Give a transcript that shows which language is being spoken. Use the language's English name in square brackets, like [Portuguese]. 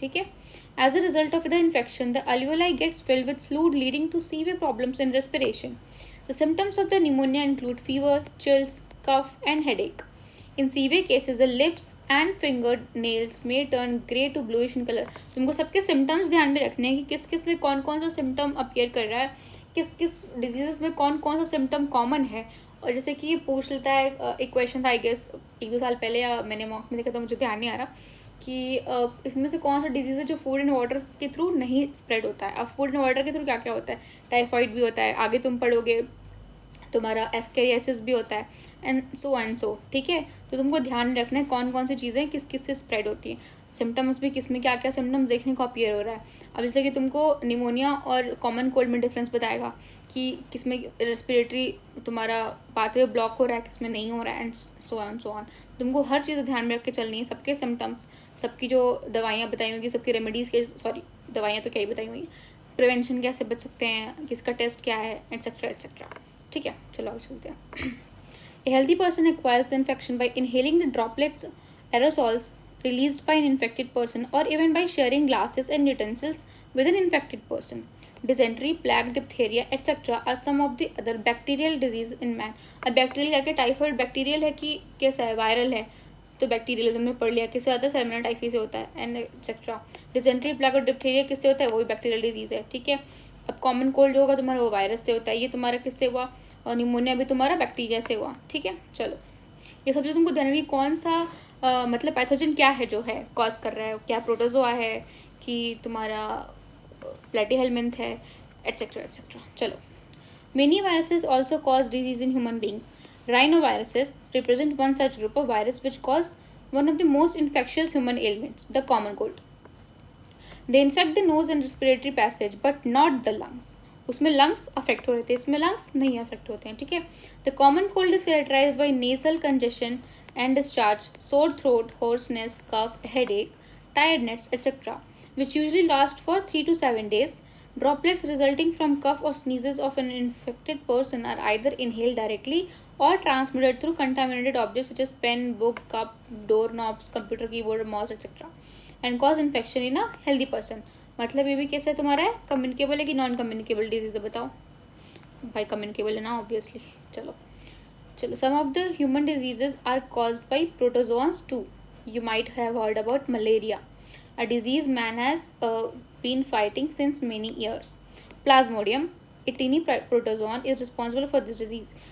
[Hindi] ठीक है? [English] As a result of the infection, the alveoli gets filled with fluid, leading to severe problems in respiration. The symptoms of the pneumonia include fever, chills, cough, and headache. In severe cases, the lips and fingernails may turn grey to bluish in color. [Hindi] तुमको सबके symptoms ध्यान में रखने हैं कि किस किस में कौन कौन सा symptom appear कर रहा है, किस किस diseases में कौन कौन सा symptom common है. और जैसे कि ये पूछ लेता है, एक क्वेश्चन था [English] I guess [Hindi] 1-2 साल पहले या मैंने मॉक में देखा था, मुझे ध्यान नहीं आ रहा कि इसमें से कौन सा डिजीज़ है जो फूड एंड वाटर के थ्रू नहीं स्प्रेड होता है. अब फूड एंड वाटर के थ्रू क्या क्या होता है? टाइफाइड भी होता है, आगे तुम पढ़ोगे तुम्हारा एस्केरियासिस भी होता है, एंड सो. ठीक है, तो तुमको ध्यान रखना है कौन कौन सी चीज़ें किस किस से स्प्रेड होती हैं. सिम्टम्स भी किस में क्या क्या सिम्टम्स देखने को अपीयर हो रहा है. अब जैसे कि तुमको निमोनिया और कॉमन कोल्ड में डिफरेंस बताएगा कि किस में रेस्पिरेटरी तुम्हारा पाथवे ब्लॉक हो रहा है, किस में नहीं हो रहा है, एंड सो ऑन. तुमको हर चीज़ ध्यान में रख के चलनी है. सबके सिम्टम्स, सबकी जो दवाइयाँ बताई होंगी, सबकी रेमेडीज़ के, सॉरी दवाइयाँ तो क्या ही बताई हुई हैं, प्रिवेंशन कैसे बच सकते हैं, किसका टेस्ट क्या है, एट्सेट्रा एट्सेट्रा. ठीक है, चलो आगे चलते हैं. [English] A healthy person acquires the infection by inhaling the droplets, aerosols released by an infected person, or even by sharing glasses and utensils with an infected person. Dysentery, plague, diphtheria, etc. are some of the other bacterial diseases in man. [Hindi] अब bacterial क्या, typhoid bacterial है कि कैसा है, viral है, तो bacterial तुमने पढ़ लिया. किससे आता है? सैल्मोनेला टाइफी से होता है, एंड एक्सेट्रा. डिसेंट्री, प्लेग और डिप्थीरिया किससे होता है? वो भी बैक्टीरियल डिजीज़ है. ठीक है, अब कॉमन कोल्ड जो होगा तुम्हारा वो वायरस से होता है, ये तुम्हारा किससे हुआ, और निमोनिया भी तुम्हारा बैक्टीरिया से हुआ. ठीक है, चलो ये सब जो तुमको ध्यान रखिए कौन सा मतलब पैथोजन क्या है जो है कॉज कर रहा है, क्या प्रोटोजोआ है कि तुम्हारा प्लेटीहेलमिंथ है, एट्सेट्रा एट्सेट्रा. चलो, [English] Many viruses also cause disease in human beings. Rhinoviruses represent one such group of virus which cause one of the most infectious human ailments, the common cold. They infect the nose and respiratory passage but not the lungs. [Hindi] उसमें lungs affect हो रहे थे, इसमें lungs नहीं affect होते हैं. ठीक है. [English] The common cold is characterized by nasal congestion and discharge, sore throat, hoarseness, cough, headache, tiredness, etc., which usually last for 3 to 7 days. Droplets resulting from cough or sneezes of an infected person are either inhaled directly or transmitted through contaminated objects such as pen, book, cup, doorknobs, computer keyboard, mouse, etc. and cause infection in a healthy person. [Hindi] मतलब ये भी कैसा है तुम्हारा है, communicable है कि non communicable disease है बताओ भाई. कम्युनिकेबल है ना ऑब्वियसली. चलो चलो [English] some of the human diseases are caused by protozoans too. You might have heard about malaria, a disease man has been fighting since many years. Plasmodium, a tiny protozoan, is responsible for this disease.